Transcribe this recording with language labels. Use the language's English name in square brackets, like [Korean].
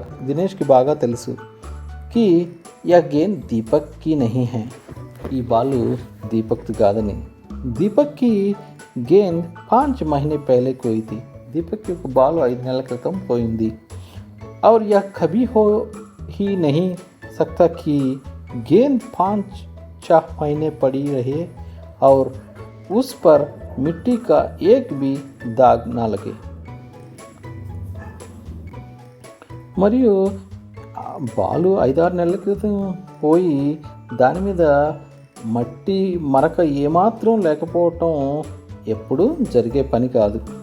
[Telugu] దినేష్కి బాగా తెలుసు [Hindi] कि यह गेंद दीपक की नहीं है, [Telugu] ఈ బాలు దీపక్ కాదని. [Hindi] దీపక్ की गेंद 5 महीने पहले कोई थी. [Telugu] దీపక్ की ఒక బాల్ 5 నెలల క్రితం పోయింది. [Hindi] और यह कभी हो ही नहीं सकता कि गेंद 5 महीने पड़ी रहे और उस पर मिट्टी का एक भी दाग ना लगे. [Telugu] మరియు బాలు 5-6 నెలల క్రితం పోయి దాని మీద మట్టి మరక ఏమాత్రం లేకపోవటం ఎప్పుడూ జరిగే పని కాదు.